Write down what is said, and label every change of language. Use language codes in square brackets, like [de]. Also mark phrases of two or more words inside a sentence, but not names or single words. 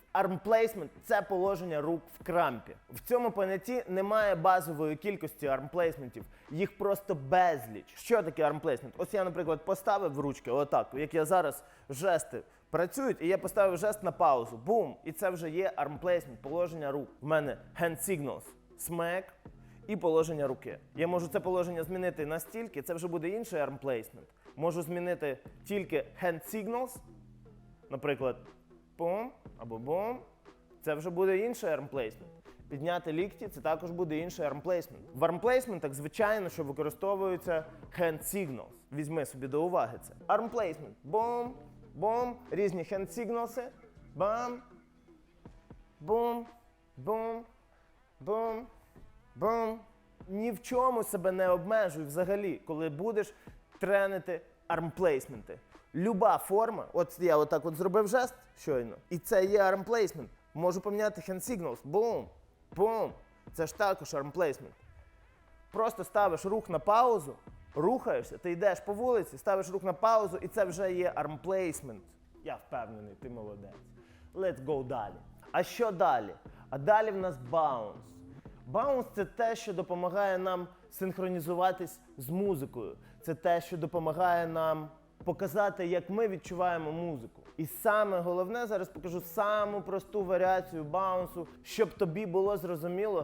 [uk] Армплейсмент – це положення рук в крампі. В цьому понятті немає базової кількості армплейсментів. Їх просто безліч. Що таке армплейсмент? Ось я, наприклад, поставив ручки отак, як я зараз, жести працюють, і я поставив жест на паузу. Бум! І це вже є армплейсмент, положення рук. В мене [en] hand signals, smack [uk] і положення руки. Я можу це положення змінити настільки, це вже буде інший армплейсмент. Можу змінити тільки [en] hand signals, [uk] наприклад, бум або бум, це вже буде інший армплейсмент. Підняти лікті – це також буде інший армплейсмент. В армплейсментах, звичайно, що використовуються [en] hand signals. [uk] Візьми собі до уваги це. Армплейсмент – бум, бум, різні [en] hand signals, [uk] бам, бум, бум, бум, бум. Ні в чому себе не обмежуй взагалі, коли будеш тренити армплейсменти. Люба форма, от я отак от зробив жест щойно, і це є армплейсмент. Можу поміняти [en] hand signals, [uk] бум, бум. Це ж також армплейсмент. Просто ставиш рух на паузу, рухаєшся, ти йдеш по вулиці, ставиш рух на паузу, і це вже є армплейсмент. Я впевнений, ти молодець. [en] Let's go [uk] далі. А що далі? А далі в нас баунс. Баунс – це те, що допомагає нам синхронізуватись з музикою. Це те, що допомагає нам показати, як ми відчуваємо музику. І саме головне, зараз покажу саму просту варіацію баунсу, щоб тобі було зрозуміло.